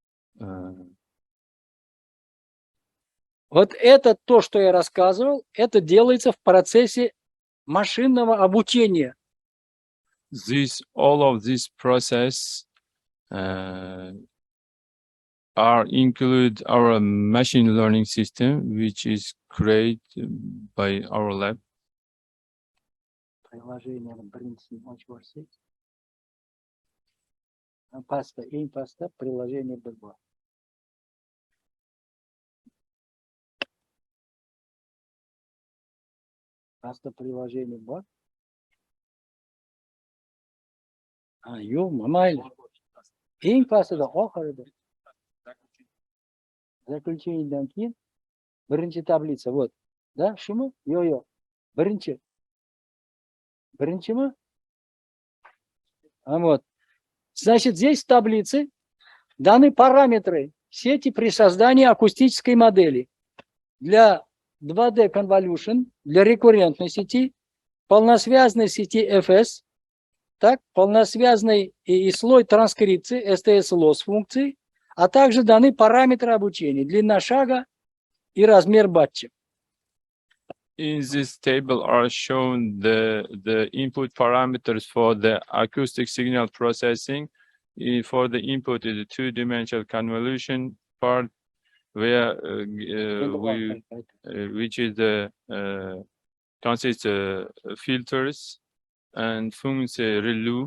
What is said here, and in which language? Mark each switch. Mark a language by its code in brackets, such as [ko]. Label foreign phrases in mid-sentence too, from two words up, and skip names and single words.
[ru] Вот это то, что я рассказывал, это делается в процессе машинного обучения. [en] All of this process are include our machine learning system, which is created by our lab. [ru] Приложение паста, паста, приложение B2. Pasta приложение B2. [uz] Mayli. Eng pastida oxirida. Заключениdan keyin birinchi tablitsa, [ru] вот. Да, [uz] shumi? Yo'q. Birinchi. Birinchimi? [ru] Вот. Значит, здесь в таблице даны параметры сети при создании акустической модели для [en] 2D convolution, [ru] для рекуррентной сети, полносвязной сети FS, так, полносвязной и слой транскрипции STS-loss функции, а также даны параметры обучения, длина шага и размер батча. [en] In this table are shown the input parameters for the acoustic signal processing. For the input is a two-dimensional convolution part, where which is the consists filters and function ReLU.